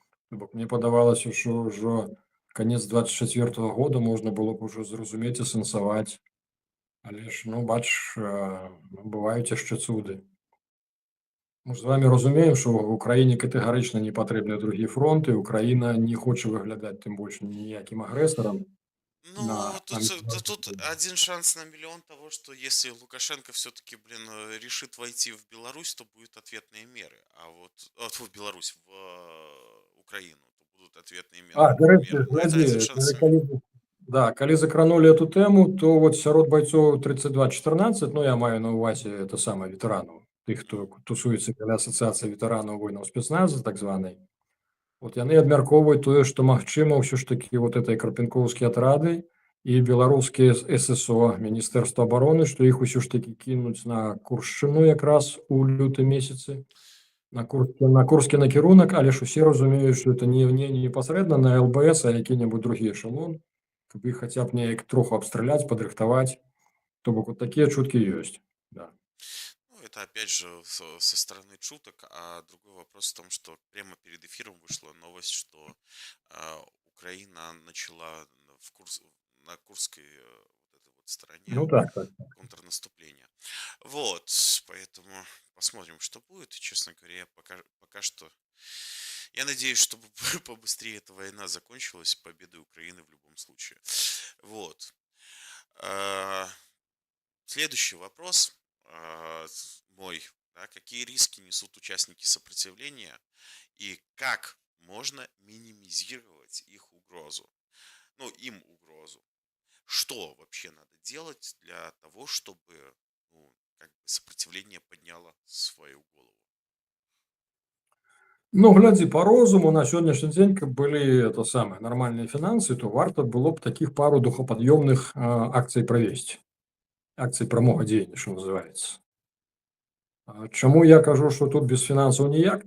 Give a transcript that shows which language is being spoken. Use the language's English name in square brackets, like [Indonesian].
[Belarusian] Бо мне падавалася, што ўжо канец 24-го года можна было б ужо зразумець і сэнсаваць. Але ж, ну, бачыш, бываюць яшчэ цуды. Мы ж з вами разумеем, што в Украіне катэгарычна не патрэбны другі фронт, і Украіна не хоча выглядаць тым больш ніякім агрэсарам. [Russian] Ну, тут один шанс на миллион того, что если Лукашенко все-таки, решит войти в Беларусь, то будут ответные меры. А вот в Беларусь, в Украину, то будут ответные меры. Это один шанс. [Belarusian] Да, калі закранули [Russian] эту тему, [Belarusian] то вот сярод бойцов 32-14, ну, я маю на увазе [Russian] это самое ветеранов, [Belarusian] тых, хто тусуецца каля асацыяцыі ветэранаў войнаў спецназа, так званай. Вот яны абмяркоўваюць тое, што магчыма ўсё ж такі вот этой карпенковскія атрады і беларускія ССО, Міністэрства абароны, што іх усё ж такі кінуць на Куршчыну якраз у лютым месяцы, на курскі накірунак, але ж усе разумеюць, што это не непасрэдна на ЛБС, а які-небудзь другі эшелон, каб іх хаця б неяк троху абстраляць, падрыхтаваць. То бок вот такія чуткі ёсць. Да. [Russian] Это опять же со стороны шуток, а другой вопрос в том, что прямо перед эфиром вышла новость, что Украина начала на Курской вот этой вот стороне, ну, так. контрнаступление. Вот, поэтому посмотрим, что будет. И, честно говоря, пока что я надеюсь, чтобы побыстрее эта война закончилась победой Украины в любом случае. Вот. Следующий вопрос мой. Да, какие риски несут участники сопротивления и как можно минимизировать их угрозу? Ну, им угрозу. Что вообще надо делать для того, чтобы сопротивление подняло свою голову? [Belarusian] Ну, глядзі, по розуму, на сённяшні дзень, каб былі это самае нармальныя фінансы, то варта было б такіх пару духапад'ёмных акцый правесці. Акцый прамога дзеяння, што называецца. Чаму я кажу, што тут без фінансаў ніяк?